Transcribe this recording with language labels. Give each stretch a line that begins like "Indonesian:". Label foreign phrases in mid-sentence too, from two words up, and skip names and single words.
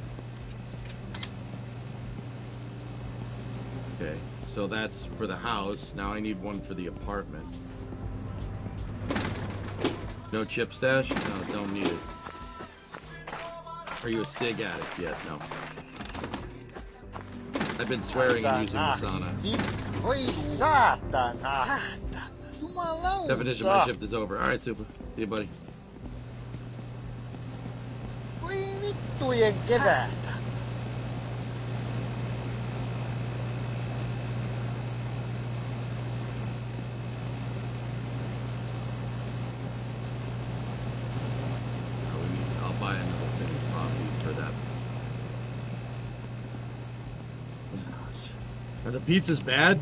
English: Okay, so that's for the house. Now I need one for the apartment. No chip stash? No, don't need it. Are you a cig addict yet? No. I've been swearing and using the sauna.
Finnish: Voi saatana! Jumalauta!
English: Definition, my shift is over. Alright, super. See you, buddy.
Finnish: Voi vittujen kevätä!
English: I'll buy another thing of coffee for that. Are the pizzas bad?